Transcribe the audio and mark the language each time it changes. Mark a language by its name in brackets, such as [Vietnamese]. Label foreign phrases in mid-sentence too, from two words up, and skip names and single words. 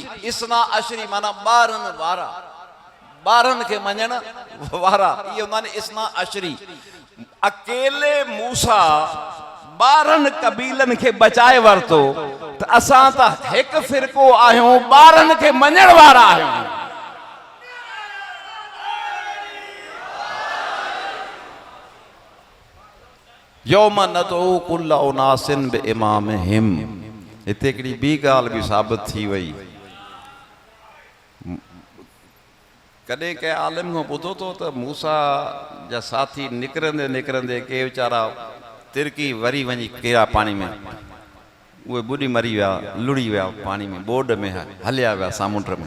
[Sindhi] इसना अशरी माना 12 वारा, 12 खे मञण वारा, इहे हूंदा आहिनि इसना अशरी। अकेले मूसा 12 कबीलनि खे बचाए वरितो त असां त हिकु फ़िरक़ो आहियूं, 12 खे मञण वारा आहियूं। [Arabic] يوم ندعو كل أناس بإمامهم. [Sindhi] हिते हिकिड़ी ॿी ॻाल्हि बि साबित थी वई। कॾहिं कंहिं आलिम खां ॿुधो तो त मूसा जा साथी निकिरंदे निकिरंदे के वीचारा तिरकी वरी वञी किरिया पाणी में, उहे ॿुॾी मरी विया, लुड़ी विया पाणी में, बोड में हलिया विया सामुंड में।